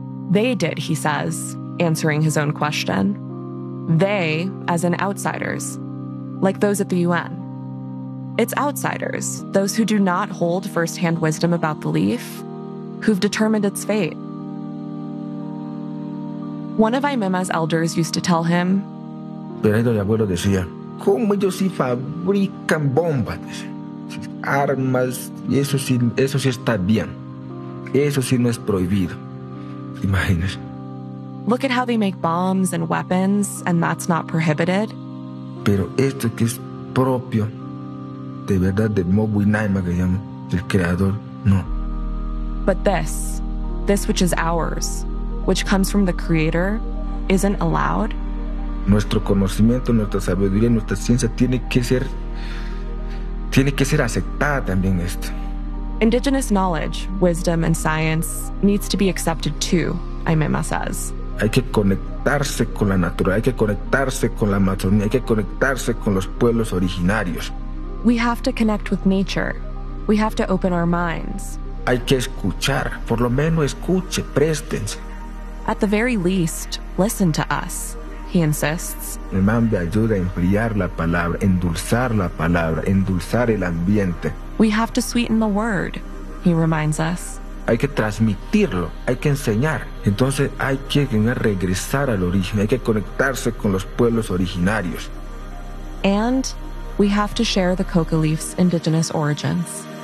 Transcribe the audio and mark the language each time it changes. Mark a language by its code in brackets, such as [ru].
[en] They did, he says, answering his own question. They, as in outsiders, like those at the UN. It's outsiders, those who do not hold firsthand wisdom about the leaf, who've determined its fate. One of Aymema's elders used to tell him, [es] pero el abuelo decía, ¿cómo ellos sí fabrican bombas? Armas, eso sí está bien. Eso sí no es prohibido. Imagínese. [en] Look at how they make bombs and weapons, and that's not prohibited. [es] Pero esto que es propio, de verdad, de Mogwai Naima, que llaman, del creador, no. [en] But this which is ours, which comes from the creator, isn't allowed. [es] Nuestro conocimiento, nuestra sabiduría, nuestra ciencia tiene que ser aceptada también esto. [en] Indigenous knowledge, wisdom, and science needs to be accepted too, Aymema says. [es] Hay que conectarse con la naturaleza, hay que conectarse con la Amazonía, hay que conectarse con los pueblos originarios. [en] We have to connect with nature. We have to open our minds. [es] Hay que escuchar, por lo menos escuche, préstense. [en] At the very least, listen to us, he insists. [es] Me mande ayuda a enfriar la palabra, endulzar la palabra, endulzar el ambiente. [en] We have to sweeten the word, he reminds us. [es] Hay que transmitirlo, hay que enseñar. Entonces hay que regresar al origen, hay que conectarse con los pueblos originarios. [en] And we have to share the coca leaf's indigenous origins.